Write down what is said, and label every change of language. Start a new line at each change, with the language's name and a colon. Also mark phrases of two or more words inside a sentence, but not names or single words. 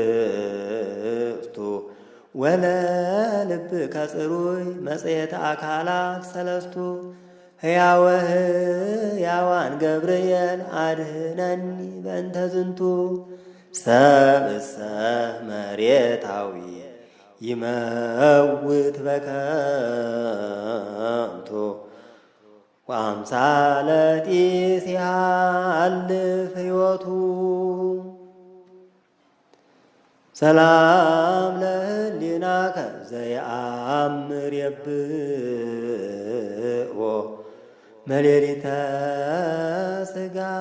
Geez: ህብስቱ ወለልብከ ጽሩይ መጽሔተ አካላት ሰለስቱ። ሕያወ ሕያዋን ገብርኤል አድኅነኒ በእንተ ዝንቱ ሰብእሰ መሬታዊ ይመውት በከንቱ ወአምሳለ ጢስ ያልፍ ሕይወቱ። ሰላም ለህሊናከ ዘየአምር የብኦ መሌሊተ ሥጋ